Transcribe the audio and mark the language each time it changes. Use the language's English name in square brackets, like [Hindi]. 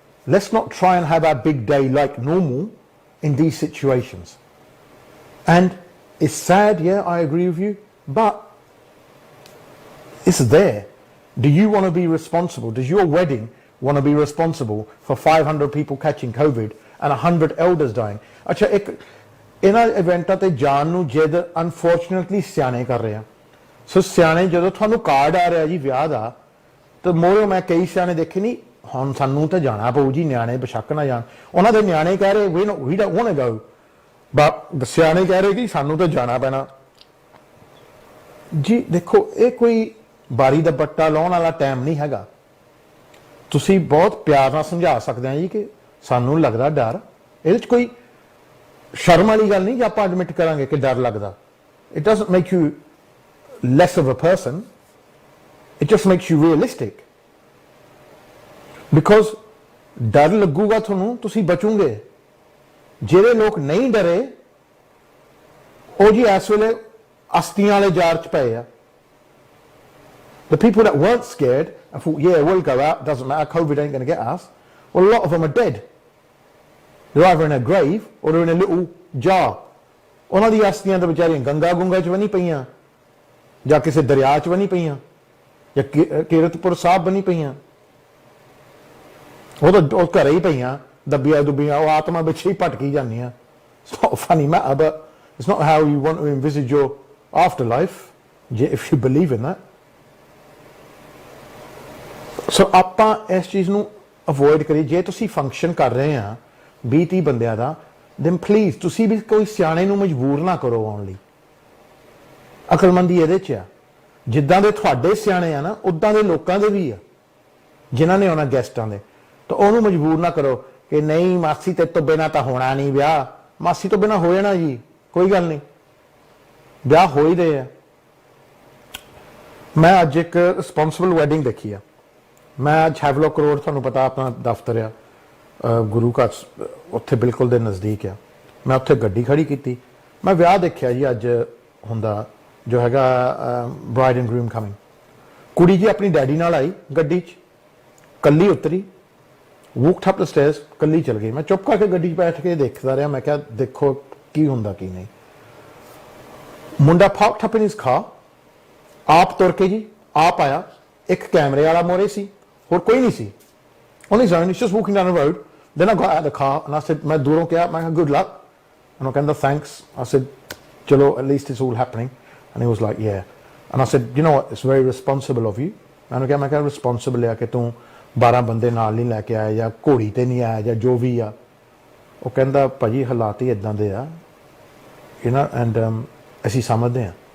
[English] Let's not try and have our big day like normal in these situations. And it's sad, yeah, I agree with you, but it's there. Do you want to be responsible? Does your wedding want to be responsible for 500 people catching COVID and 100 elders dying? Achha, [Punjabi] ਇਹਨਾਂ ਇਵੈਂਟਾਂ ਤੇ ਜਾਣ ਨੂੰ ਜਿੱਦ unfortunately ਸਿਆਣੇ ਕਰ ਰਹੇ ਆ। ਸੋ ਸਿਆਣੇ ਜਦੋਂ ਤੁਹਾਨੂੰ ਕਾਰਡ ਆ ਰਿਹਾ ਜੀ ਵਿਆਹ ਦਾ, ਤਾਂ ਮੋਰੇ ਮੈਂ ਕਈ ਸਿਆਣੇ ਦੇਖੇ ਨਹੀਂ, ਹੁਣ ਸਾਨੂੰ ਤਾਂ ਜਾਣਾ ਪਊ ਜੀ, ਨਿਆਣੇ ਬੇਸ਼ੱਕ ਨਾ ਜਾਣ। ਉਹਨਾਂ ਦੇ ਨਿਆਣੇ ਕਹਿ ਰਹੇ we [English] don't want to go, [Punjabi] ਸਿਆਣੇ ਕਹਿ ਰਹੇ ਕਿ ਸਾਨੂੰ ਤਾਂ ਜਾਣਾ ਪੈਣਾ ਜੀ। ਦੇਖੋ ਇਹ ਕੋਈ ਬਾਰੀ ਦਾ ਬੱਟਾ ਲਾਉਣ ਵਾਲਾ ਟਾਈਮ ਨਹੀਂ ਹੈਗਾ। ਤੁਸੀਂ ਬਹੁਤ ਪਿਆਰ ਨਾਲ ਸਮਝਾ ਸਕਦੇ ਆ ਜੀ ਕਿ ਸਾਨੂੰ ਲੱਗਦਾ ਡਰ, ਇਹਦੇ 'ਚ ਕੋਈ ਸ਼ਰਮ ਵਾਲੀ ਗੱਲ ਨਹੀਂ ਕਿ ਆਪਾਂ ਐਡਮਿਟ ਕਰਾਂਗੇ ਕਿ ਡਰ ਲੱਗਦਾ। [English] it doesn't make you less of a person, it just makes you realistic, because [Punjabi] डर लगूगा ਤੁਹਾਨੂੰ, ਤੁਸੀਂ ਬਚੋਗੇ। ਜਿਹੜੇ ਲੋਕ ਨਹੀਂ ਡਰੇ ਉਹ ਜੀ ਇਸ ਵੇਲੇ ਅਸਤੀਆਂ ਵਾਲੇ ਜਾਰ 'ਚ ਪਏ ਆ। [English] The people that weren't scared and thought, yeah, we'll go out, doesn't matter, COVID ain't going to get us, well, a lot of them are dead. They're either in a grave or they're in a little jar. [Punjabi] ਉਹਨਾਂ ਦੀ ਅਸਤੀਆਂ ਤਾਂ ਵਿਚਾਰੀਆਂ ਗੰਗਾ ਗੁੰਗਾ 'ਚ ਵੀ ਨਹੀਂ ਪਈਆਂ, ਜਾਂ ਕਿਸੇ ਦਰਿਆ 'ਚ ਵੀ ਨਹੀਂ ਪਈਆਂ, ਜਾਂ ਕੀਰਤਪੁਰ ਸਾਹਿਬ ਵੀ ਨਹੀਂ ਪਈਆਂ, ਉਹ ਤਾਂ ਉਹ ਘਰੇ ਹੀ ਪਈਆਂ ਦੱਬੀਆਂ ਦੁੱਬੀਆਂ, ਉਹ ਆਤਮਾ ਵਿੱਚ ਹੀ ਭਟਕੀ ਜਾਂਦੀਆਂ। [English] It's not a funny matter, but it's not how you want to envisage your afterlife, if you believe in that. [Punjabi] ਸੋ ਆਪਾਂ ਇਸ ਚੀਜ਼ ਨੂੰ ਅਵੋਇਡ ਕਰੀਏ। ਜੇ ਤੁਸੀਂ ਫੰਕਸ਼ਨ ਕਰ ਰਹੇ ਆ 20-30 ਬੰਦਿਆਂ ਦਾ, then ਪਲੀਜ਼ ਤੁਸੀਂ ਵੀ ਕੋਈ ਸਿਆਣੇ ਨੂੰ ਮਜਬੂਰ ਨਾ ਕਰੋ ਆਉਣ ਲਈ। ਅਕਲਮੰਦੀ ਇਹਦੇ 'ਚ ਆ, ਜਿੱਦਾਂ ਦੇ ਤੁਹਾਡੇ ਸਿਆਣੇ ਆ ਨਾ ਉੱਦਾਂ ਦੇ ਲੋਕਾਂ ਦੇ ਵੀ ਆ ਜਿਨ੍ਹਾਂ ਨੇ ਆਉਣਾ ਗੈਸਟਾਂ ਦੇ, ਤਾਂ ਉਹਨੂੰ ਮਜਬੂਰ ਨਾ ਕਰੋ ਕਿ ਨਹੀਂ ਮਾਸੀ ਤੇ ਤੋਂ ਬਿਨਾਂ ਤਾਂ ਹੋਣਾ ਨਹੀਂ ਵਿਆਹ। ਮਾਸੀ ਤੋਂ ਬਿਨਾਂ ਹੋ ਜਾਣਾ ਜੀ, ਕੋਈ ਗੱਲ ਨਹੀਂ, ਵਿਆਹ ਹੋ ਹੀ ਰਹੇ ਆ। ਮੈਂ ਅੱਜ ਇੱਕ ਰਿਸਪੌਂਸਿਬਲ ਵੈਡਿੰਗ ਦੇਖੀ ਆ। ਮੈਂ ਅੱਜ ਹੈਵਲੌਕ ਰੋਡ, ਤੁਹਾਨੂੰ ਪਤਾ ਆਪਣਾ ਦਫ਼ਤਰ ਆ ਗੁਰੂ ਘਰ, ਉੱਥੇ ਬਿਲਕੁਲ ਦੇ ਨਜ਼ਦੀਕ ਆ। ਮੈਂ ਉੱਥੇ ਗੱਡੀ ਖੜੀ ਕੀਤੀ, ਮੈਂ ਵਿਆਹ ਦੇਖਿਆ ਜੀ ਅੱਜ ਹੁੰਦਾ ਜੋ ਹੈਗਾ [English] Bride and groom coming. [Punjabi] ਕੁੜੀ ਜੀ ਆਪਣੀ ਡੈਡੀ ਨਾਲ ਆਈ ਗੱਡੀ 'ਚ, ਕੱਲੀ ਉਤਰੀ, [English] walked up the stairs, [Punjabi] ਕੱਲੀ ਚਲ ਗਈ। ਮੈਂ ਚੁੱਪ ਕਰਕੇ ਗੱਡੀ 'ਚ ਬੈਠ ਕੇ ਦੇਖਦਾ ਰਿਹਾ। ਮੈਂ ਕਿਹਾ ਦੇਖੋ ਕੀ ਹੁੰਦਾ ਕੀ ਨਹੀਂ। ਮੁੰਡਾ [English] parked up in his car, [Punjabi] ਆਪ ਤੁਰ ਕੇ ਜੀ ਆਪ ਆਇਆ। ਇੱਕ ਕੈਮਰੇ ਵਾਲਾ ਮੋਰੇ ਸੀ, ਹੋਰ ਕੋਈ ਨਹੀਂ ਸੀ। [English] On his own, he's just walking down the road. Then I got out of the car and I said, [Punjabi] ਮੈਂ ਦੂਰੋਂ ਕਿਹਾ, ਮੈਂ ਕਿਹਾ [English] good luck, and [Punjabi] ਉਹ ਕਹਿੰਦਾ [English] thanks. I said, ਚਲੋ at least it's all happening. And he was like, yeah. And I said, you know what, it's very responsible of you. [Punjabi] ਮੈਂ ਕਿਹਾ responsible ਆ ਕਿ ਤੂੰ 12 ਬੰਦੇ ਨਾਲ ਨਹੀਂ ਲੈ ਕੇ ਆਇਆ, ਜਾਂ ਘੋੜੀ ਤੇ ਨਹੀਂ ਆਇਆ, ਜਾਂ ਜੋ ਵੀ ਆ। ਉਹ ਕਹਿੰਦਾ ਭਾਜੀ ਹਾਲਾਤ ਹੀ ਇਦਾਂ ਦੇ ਆ, [English] you know, and [Punjabi] ਅਸੀਂ ਸਮਝਦੇ ਆ।